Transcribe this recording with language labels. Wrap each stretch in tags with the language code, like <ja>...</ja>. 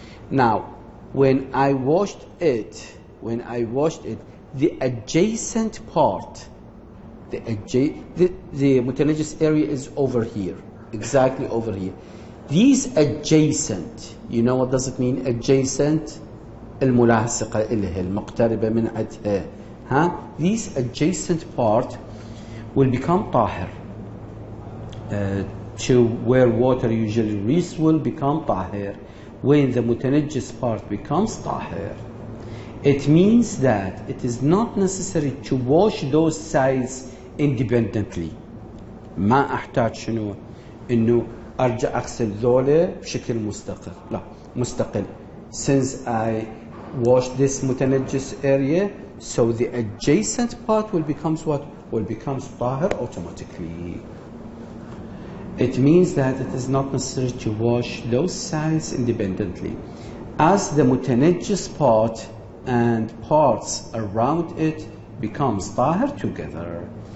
<en>Now, when I washed it, the adjacent part, the mutanajjis area is over here, exactly over here. These adjacent, you know what does it mean?</en> <ar>Adjacent, الملاصقة إليه المقتربة من عدها.</ar> <en>These adjacent part will become tahir. To where water usually reaches will become tahir. When the mutanajjis part becomes tahir, it means that it is not necessary to wash those sides independently.</en> <ar>ما أحتاج شنو إنه أرجع أغسل ذوله بشكل مستقل. لا مستقل.</ar> <en>Since I wash this mutanajjis area, so the adjacent part will become what? Will become tahir automatically. It means that it is not necessary to wash those sides independently, as the mutanajjis part and parts around it becomes tahir together.</en>